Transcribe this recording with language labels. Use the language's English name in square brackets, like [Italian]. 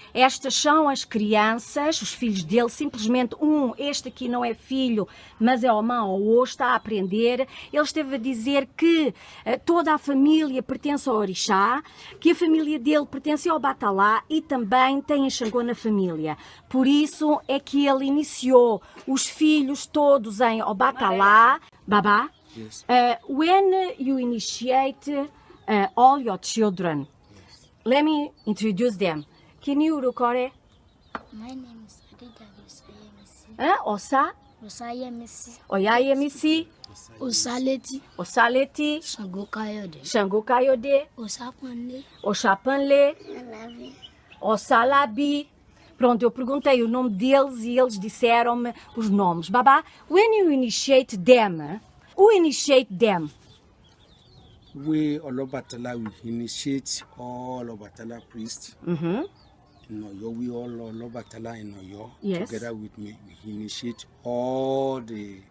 [Portuguese] Estas são as crianças, os filhos dele, simplesmente este aqui não é filho, mas é Omã ou está a aprender. Ele esteve a dizer que toda a família pertence ao Orixá, que a família dele pertence ao Obàtálá e também tem a Xangô na família. Por isso é que ele iniciou os filhos todos em Obàtálá. Baba? [English] Yes. When you initiate all your children, Yes. let me introduce them. Can you record? My name is Adejare. Oosa, Osayemisi. Oyayemisi, Osaleti. Osaleti, Shango Kayode. Shango Kayode, Osapanle. Oshapanle, Alavi. Osalabi. [Portuguese] Pronto, eu perguntei o nome deles e eles disseram-me os nomes. [English] Baba, when you initiate them, who initiate them? We Obàtálá we initiate all Obàtálá priests in Oyo. We all Obàtálá in Oyo. Yes. Together with me, we initiate all the